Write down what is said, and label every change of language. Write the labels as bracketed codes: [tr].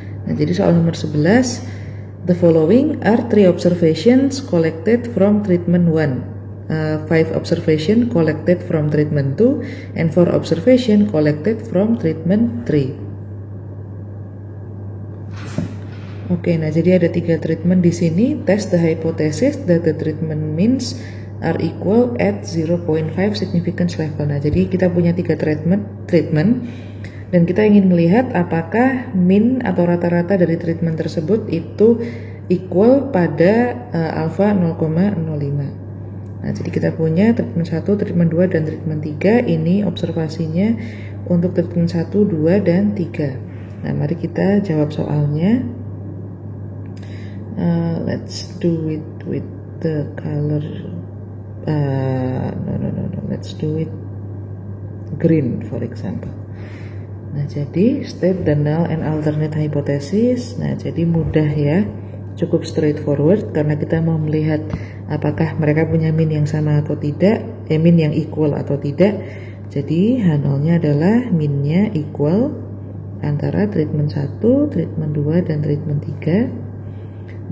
[id] Nah, jadi soal nomor 11, [en] the following are 3 observations collected from treatment 1, 5 observation collected from treatment 2, and 4 observation collected from treatment 3. [id] Oke, nah jadi ada 3 treatment di sini. [en] Test the hypothesis that the treatment means are equal at 0.5 significance level. [id] Nah, jadi kita punya 3 treatment dan kita ingin melihat apakah mean atau rata-rata dari treatment tersebut itu equal pada alpha 0,05. Nah, jadi kita punya treatment 1, treatment 2, dan treatment 3. Ini observasinya untuk treatment 1, 2, dan 3. Nah, mari kita jawab soalnya. [en] Let's do it with the color. No. Let's do it green, for example. [id] Nah, jadi [en] state the null and alternate hypothesis. [id] Nah, jadi mudah ya, cukup straightforward karena kita mau melihat apakah mereka punya mean yang sama atau tidak, mean yang equal atau tidak. Jadi H0-nya adalah mean-nya equal antara treatment 1, treatment 2, dan treatment 3.